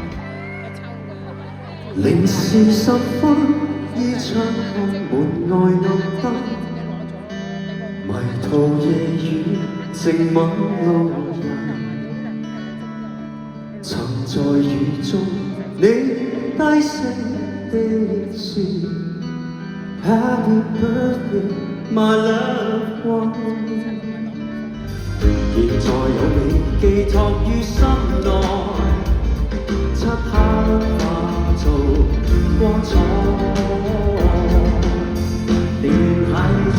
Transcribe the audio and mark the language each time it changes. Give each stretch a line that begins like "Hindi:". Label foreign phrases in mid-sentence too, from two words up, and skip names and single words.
Cantonese: 零時10分，依窗看門外暗燈，迷途夜雨靜吻路人，曾在雨中你低聲的說
English: Happy birthday my loved one，
Cantonese: 現在有你寄託於心內，漆黑化做光彩，連繫